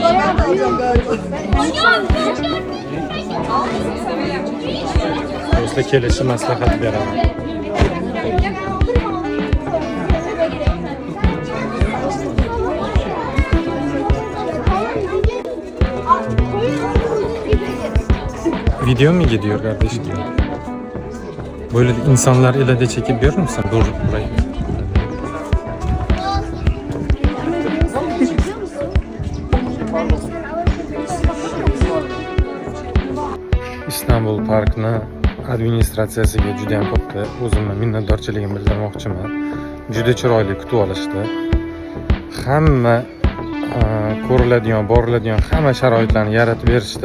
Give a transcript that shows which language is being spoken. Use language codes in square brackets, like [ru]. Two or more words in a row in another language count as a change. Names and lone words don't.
[uz] Do'stlar, kelishi maslahat beraman. [tr] Video mu gidiyor kardeşim? Böyle insanlar ile de çekip görür müsün? Dur burayı. [uz] Istanbul Parkni administratsiyasiga juda ham katta o'zimni minnatdorchiligimni bildirmoqchiman. Juda chiroyli kutib olishdi. Hamma ko'riladigan, boriladigan hamma sharoitlarni yaratib berishdi.